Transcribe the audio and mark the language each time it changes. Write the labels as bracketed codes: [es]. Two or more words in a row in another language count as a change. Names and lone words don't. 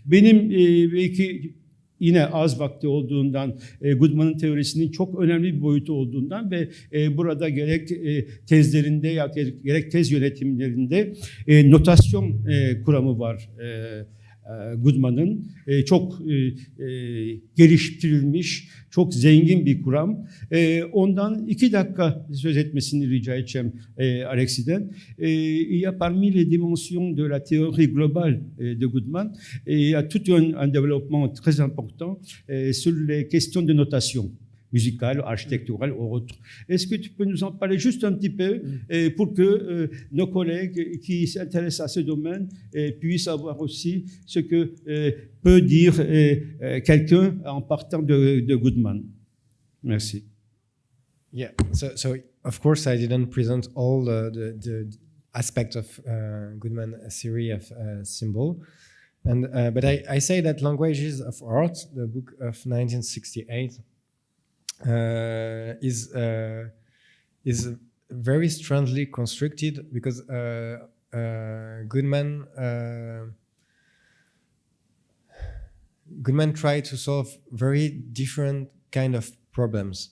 [tr] Benim belki yine az vakti olduğundan, Goodman'ın teorisinin çok önemli bir boyutu olduğundan ve burada gerek tezlerinde ya gerek tez yönetimlerinde notasyon kuramı var Goodman'ın. Çok geliştirilmiş, çok zengin bir kuram. Ondan 2 dakika söz etmesini rica edeceğim Alexis'den. [fr] Il y a parmi les dimensions de la théorie globale de Goodman, il y a tout un développement très important sur les questions de notation musicale, architecturale ou autre. Est-ce que tu peux nous en parler juste un petit peu pour que nos collègues qui s'intéressent à ce domaine puissent savoir aussi ce que peut dire quelqu'un en partant de Goodman? Merci. [en] Yeah, so of course I didn't present all the aspects of Goodman's theory of symbol. And, but I say that Languages of Art, the book of 1968, is very strangely constructed because Goodman tried to solve very different kind of problems.